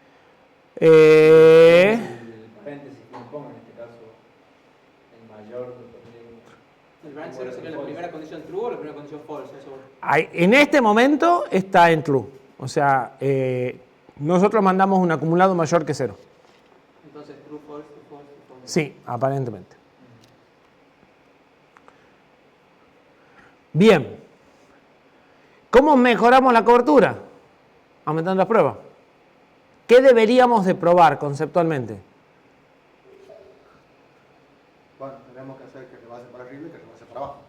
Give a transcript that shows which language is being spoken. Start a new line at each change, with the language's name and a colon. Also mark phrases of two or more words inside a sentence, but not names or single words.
Spanish: El paréntesis que me pongo en este caso, el mayor. ¿El branch 0 sería la primera condición true o la primera condición false? Eso. En este momento está en true. O sea, nosotros mandamos un acumulado mayor que 0. Entonces,
English: true, false, true, false, true, false.
Spanish: Sí, aparentemente. Bien. ¿Cómo mejoramos la cobertura? Aumentando las pruebas. ¿Qué deberíamos de probar conceptualmente? Bueno, tenemos que hacer que rebase para arriba y que rebase para abajo.